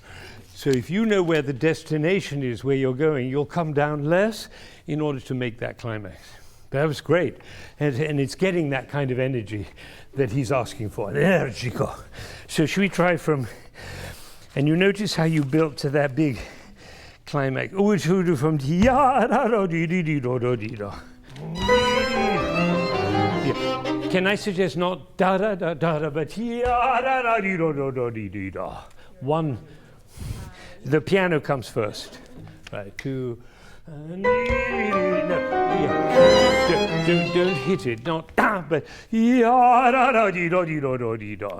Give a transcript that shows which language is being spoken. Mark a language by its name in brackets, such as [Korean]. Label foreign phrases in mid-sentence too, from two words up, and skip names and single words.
[English] So if you know where the destination is, where you're going, you'll come down less in order to make that climax. That was great. And it's getting that kind of energy that he's asking for. Energico. So should we try from... And you notice how you built to that big climax. Which who do from ya da do dee dee dee do do dee do. Can I suggest not da da da da da, but ya da da dee do do do dee dee do. One. The piano comes first. Right. 2. No, yeah. Don't hit it. Not da, but ya da da dee do dee do do dee do.